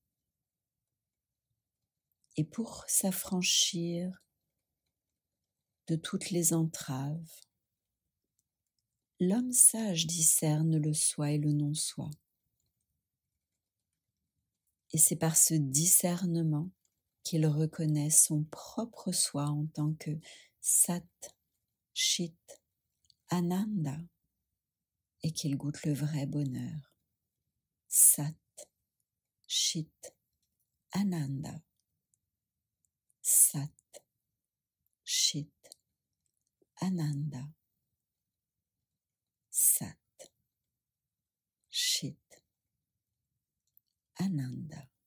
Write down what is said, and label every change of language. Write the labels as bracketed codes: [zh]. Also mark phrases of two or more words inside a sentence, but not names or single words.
[fr] Et pour s'affranchir de toutes les entraves, l'homme sage discerne le soi et le non-soi. Et c'est par ce discernement qu'il reconnaît son propre soi en tant que [sa] Sat, Chit, Ananda, [fr] et qu'il goûte le vrai bonheur. [sa] Sat, Chit, Ananda. Sat, Chit, Ananda. Sat, Chit, Ananda.